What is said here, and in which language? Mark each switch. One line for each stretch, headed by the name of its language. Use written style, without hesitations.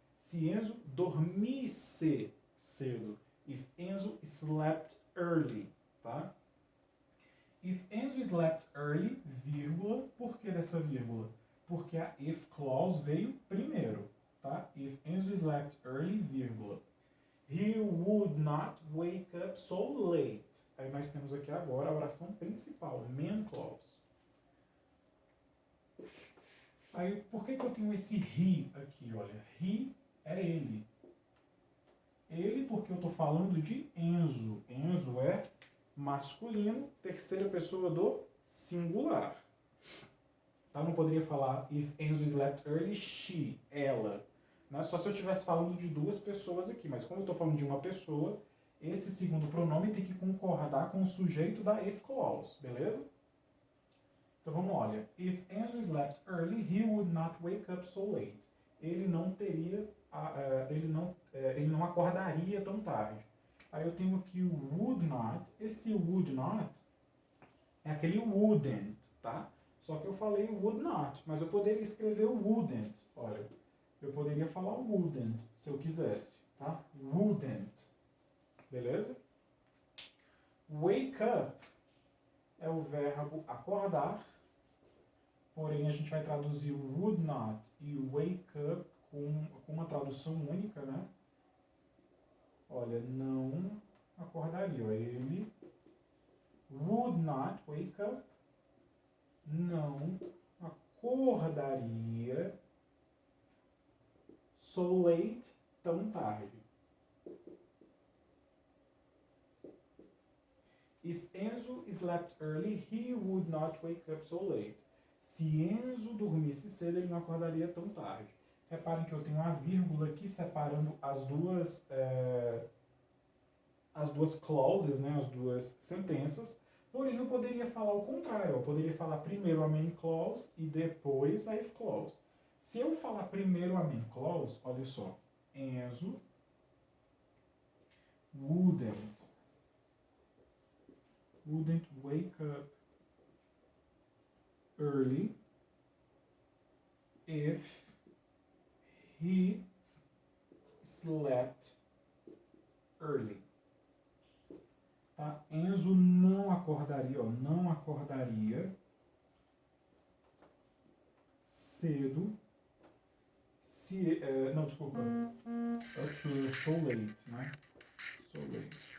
Portuguese: Se Enzo dormisse cedo.
English: If Enzo slept early,
Portuguese: tá?
English: If Enzo slept early,
Portuguese: vírgula, por que dessa vírgula? Porque a if clause veio primeiro, tá?
English: If Enzo slept early, vírgula. He would not wake up so late.
Portuguese: Aí nós temos aqui agora a oração principal, main clause. Aí, por que eu tenho esse he aqui, olha? He é ele. Ele porque eu estou falando de Enzo. Enzo é masculino, terceira pessoa do singular. Tá? Não poderia falar
English: if Enzo slept early, she,
Portuguese: ela. Né? Só se eu estivesse falando de duas pessoas aqui. Mas como eu estou falando de uma pessoa, esse segundo pronome tem que concordar com o sujeito da if clause. Beleza? Então vamos lá, olha.
English: If Enzo slept early, he would not wake up so late.
Portuguese: Ele não teria, ele não acordaria tão tarde. Aí eu tenho aqui o would not. Esse would not é aquele wouldn't, tá? Só que eu falei would not, mas eu poderia escrever wouldn't. Olha, eu poderia falar wouldn't se eu quisesse, tá? Wouldn't. Beleza? Wake up é o verbo acordar. Porém, a gente vai traduzir o would not e o wake up com uma tradução única, né? Olha, não acordaria. Ele
English: would not wake up.
Portuguese: Não acordaria
English: so late,
Portuguese: tão tarde.
English: If Enzo slept early, he would not wake up so late.
Portuguese: Se Enzo dormisse cedo, ele não acordaria tão tarde. Reparem que eu tenho uma vírgula aqui separando as duas clauses, né, as duas sentenças. Porém, eu poderia falar o contrário. Eu poderia falar primeiro a main clause e depois a if clause. Se eu falar primeiro a main clause, olha só.
English: Enzo wouldn't wake up early if he slept early.
Portuguese: Tá? Enzo não acordaria, ó, não acordaria cedo se... não, desculpa.
English: so late,
Portuguese: né?
English: So late.